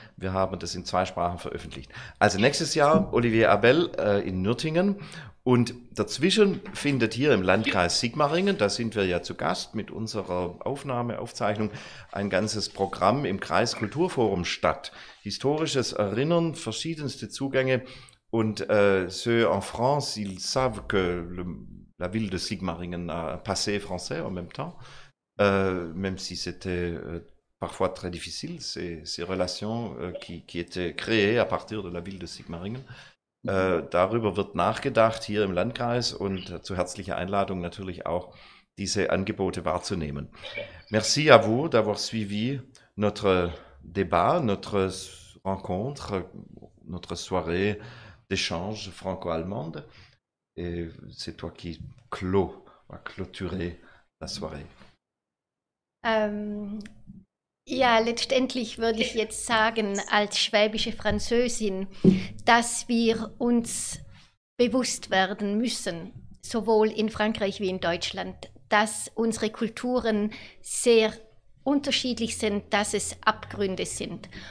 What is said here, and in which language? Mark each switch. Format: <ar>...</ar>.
<de>Wir haben das in 2 Sprachen veröffentlicht. Also nächstes Jahr Olivier Abel in Nürtingen und dazwischen findet hier im Landkreis Sigmaringen, da sind wir ja zu Gast mit unserer Aufzeichnung, ein ganzes Programm im Kreiskulturforum statt. Historisches Erinnern, verschiedenste Zugänge und</de> <fr>ceux en France, ils savent que la ville de Sigmaringen a un passé français en même temps, même si c'était parfois très difficile, ces relations qui étaient créées à partir de la ville de Sigmaringen.</fr> <de>Darüber wird nachgedacht hier im Landkreis und zu herzlicher Einladung natürlich auch diese Angebote wahrzunehmen.</de> <fr>Merci à vous d'avoir suivi notre débat, notre rencontre, notre soirée d'échange franco-allemande. Et c'est toi qui va clôturer la soirée.</fr> <de>Ja, letztendlich würde ich jetzt sagen, als schwäbische Französin, dass wir uns bewusst werden müssen, sowohl in Frankreich wie in Deutschland, dass unsere Kulturen sehr unterschiedlich sind, dass es Abgründe sind.</de>